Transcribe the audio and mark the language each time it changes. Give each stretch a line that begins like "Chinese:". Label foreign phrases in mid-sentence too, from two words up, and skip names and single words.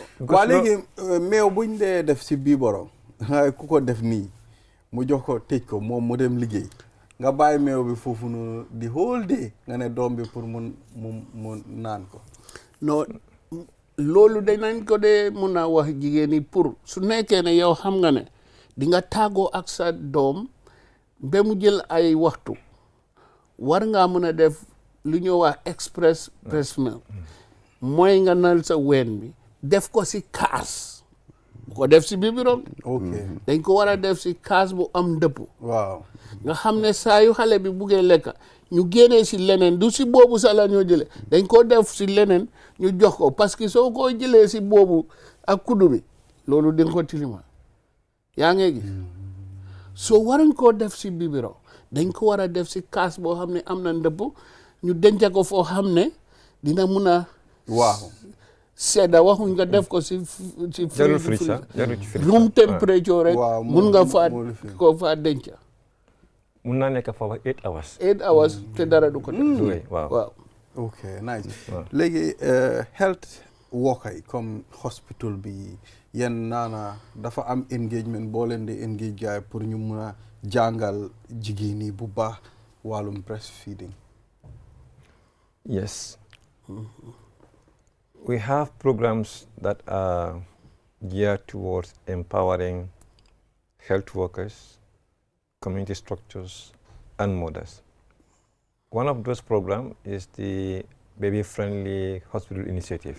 Wolof: waa léegi meew buñ dee def si biberon ku ko def nii mu jox ko tëj ko moom mu dem liggéey nga bàyyi meew bi foofu noonu di
English: whole day
Wolof: nga ne doom bi pour mu naan ko non loolu danañ ko dee mun a wax jigéen ñi pour su nekkee ne yow xam nga ne di nga tàggoo ak sa doom ba mu jël ay waxtu war ngaa mën a def lu ñuy wax
English: express breast milk
Wolof: mooy nga nal sa ween bi def ko si kaas bu ko def si biberon dañ ko war a def si kaas bu am ndëpp waaw nga xam ne saa yu xale bi buggee lekka ñu génnee si leneen du si boobu sax la ñoo jëlee dañ ko def si leneen ñu jox ko
French: parce que
Wolof: soo ko jëlee si boobu ak kuddu bi loolu di nga ko tilima yaa ngi gis soo waruñ koo def si biberon dañ ko war a def si kaas boo xam ne am na ndëpp ñu denc ko foo xam ne dina mun a waaw sedda waxuñ nga def ko si fridge
English: room temperature
Wolof: rek mun nga faa ko faa denc mun naa nekk fa 8 hours 8 hours te dara du ko def waaw
English: ok nice
Wolof: léegi
English: health worker
Wolof: yi comme hospital bi yéen naana dafa am engagement boo leen di engage gaay pour ñu mun a jàngal jigéen ñi bu baax wàllum breastfeeding.
English: Yes. We have programs that are geared towards empowering health workers, community structures, and mothers. One of those programs is the Baby Friendly Hospital Initiative.